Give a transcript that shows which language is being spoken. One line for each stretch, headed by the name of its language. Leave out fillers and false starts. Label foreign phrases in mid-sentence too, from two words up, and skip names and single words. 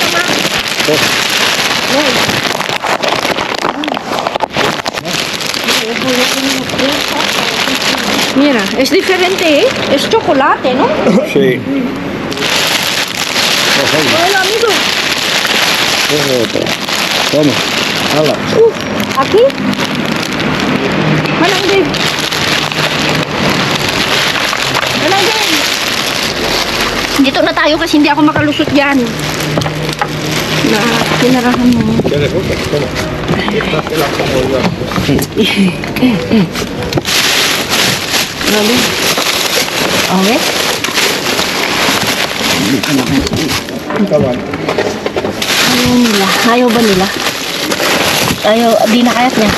Spanish: Mira, es diferente, ¿eh? Es chocolate, ¿no? Sí. Hola, amigo. Toma. Hala. Aquí.
Filipino: Manang din. Manang din. Dito na tayo kasi hindi ako makalusot dyan. Na pinarahan mo.
Spanish: ¿Quieres otra? Toma. Esta se la pongo yo.
Filipino: Grabe. Okay. Tama. Ayaw nila. Ayaw ba nila? Ayaw, di na kayat niya.